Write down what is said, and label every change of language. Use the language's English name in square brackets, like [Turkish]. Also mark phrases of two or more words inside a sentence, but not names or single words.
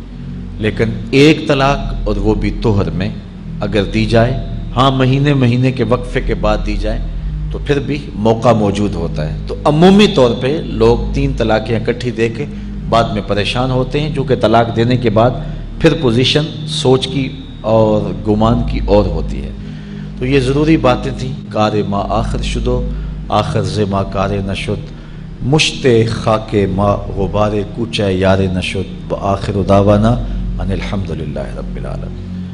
[Urdu] لیکن 1 طلاق اور وہ بھی طہر میں اگر دی جائے، ہاں مہینے کے وقفے کے بعد دی جائے تو پھر بھی موقع موجود ہوتا ہے. تو عمومی طور پہ لوگ 3 طلاقیں اکٹھی دے کے بعد میں پریشان ہوتے ہیں، چونکہ طلاق دینے کے بعد پھر پوزیشن سوچ کی اور گمان کی اور ہوتی ہے. تو یہ ضروری باتیں تھیں. [Persian] کار ما آخر شدو آخر ز ما کار نشد، مشت خاک ما غبار کوچہ یار نشد، [Arabic] بآخر دعوانا ان الحمدللہ رب العالمین.